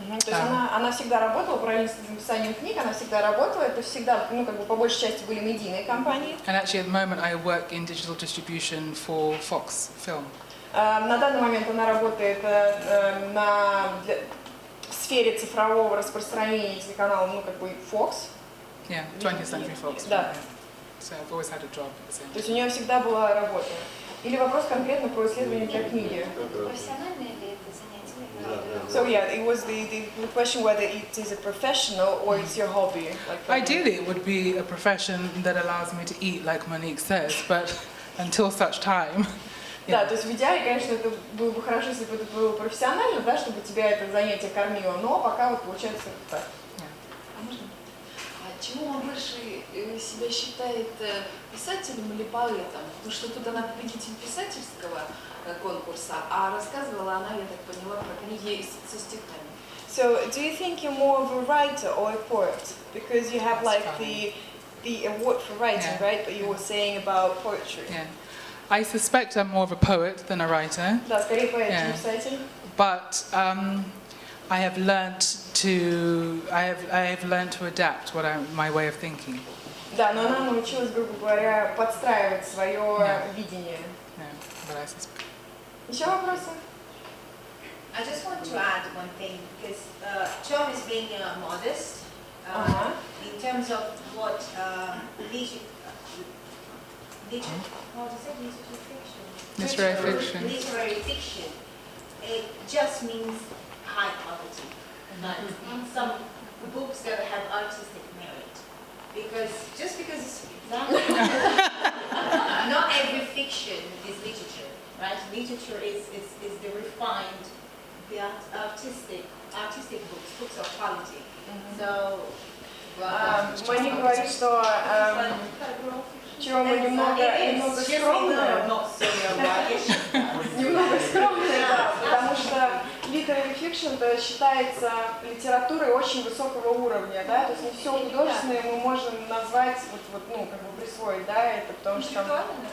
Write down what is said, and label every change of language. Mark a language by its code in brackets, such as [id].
[ru] То есть она всегда работала, параллельно с написанием книг, она всегда работала. Это всегда, ну, как бы по большей части были медийные компании. [en] And actually, at the moment, I work in digital distribution for Fox Film. [ru] На данный момент она работает в сфере цифрового распространения телеканала, ну, как бы Fox. [en] Yeah, 20th Century Fox. [ru] Да. [en] So I've always had a job. [ru] То есть у нее всегда была работа. Или вопрос конкретно про исследование для книги. Профессиональное ли это занятие? [en] So yeah, it was the question whether it is a professional or it's your hobby. Ideally, it would be a profession that allows me to eat, like Monique says, but until such time. [ru] Да, то есть в идеале, конечно, это было бы хорошо, если бы это было профессионально, да, чтобы тебя это занятие кормило, но пока вот получается так. А можно? А чему он больше себя считает, писателем или поэтом? Потому что тут она победитель писательского конкурса, а рассказывала она, я так поняла, про книги со стихами. [en] So, do you think you're more of a writer or a poet? Because you have like the award for writing, right? But you were saying about poetry. Yeah. I suspect I'm more of a poet than a writer. [ru] Да, скорее поэт, чем писатель. [en] But I have learnt to adapt my way of thinking. [ru] Да, но она научилась, грубо говоря, подстраивать свое видение. [en] Yeah, but I suspect. [ru] Еще вопросы? [en] I just want to add one thing, because Chom is being modest in terms of what literary fiction. Literary fiction. It just means high quality. Some books that have artistic merit. Because just because it's not every fiction is literature, right? Literature is the refined, the artistic books of quality. So [ru] Мани говорит, что Хиома немного скромная, да, потому что literary fiction считается литературой очень высокого уровня, да, то есть не все художественное мы можем назвать, присвоить, да, это потому что там...